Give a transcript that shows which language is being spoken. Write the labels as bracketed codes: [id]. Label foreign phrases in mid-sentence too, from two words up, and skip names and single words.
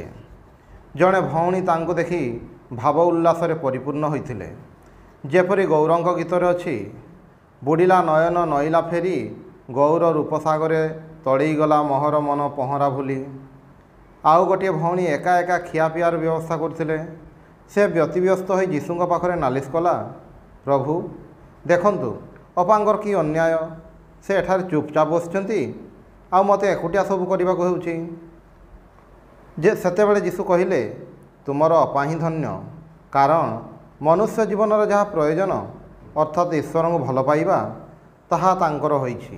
[or] ଜଣେ ଭଉଣୀ ତାଙ୍କୁ ଦେଖି ଭାବ ଉଲ୍ଲାସରେ ପରିପୂର୍ଣ୍ଣ ହୋଇଥିଲେ। ଯେପରି ଗୌରଙ୍କ ଗୀତରେ ଅଛି, ବୁଡ଼ିଲା ନୟନ ନଇଲା ଫେରି ଗୌର ରୂପସାଗରେ ତଡ଼ଇ ଗଲା ମୋହର ମନ ପହରା ଭୁଲି। ଆଉ ଗୋଟେ ଭଉଣୀ ଏକା ଏକା ଖିଆପିଆର ବ୍ୟବସ୍ଥା କରୁଥିଲେ। ସେ ବ୍ୟତିବ୍ୟସ୍ତ ହୋଇ ଯୀଶୁଙ୍କ ପାଖରେ ନାଲିଶ କଲା, ପ୍ରଭୁ ଦେଖନ୍ତୁ ଅପାଙ୍କର କି ଅନ୍ୟାୟ। ସେ ଏଠାରେ ଚୁପଚାପ ବସିଛନ୍ତି, ଆଉ ମତେ ଏକୁଟିଆ ସବୁ କରିବାକୁ ହେଉଛି। ଯେ ସେତେବେଳେ ଯୀଶୁ କହିଲେ, ତୁମର ଅପା ହିଁ ଧନ୍ୟ, କାରଣ ମନୁଷ୍ୟ ଜୀବନର ଯାହା ପ୍ରୟୋଜନ ଅର୍ଥାତ ଈଶ୍ୱର କୁ ଭଲ ପାଇବା ତାହା ତାଙ୍କର ହୋଇଛି।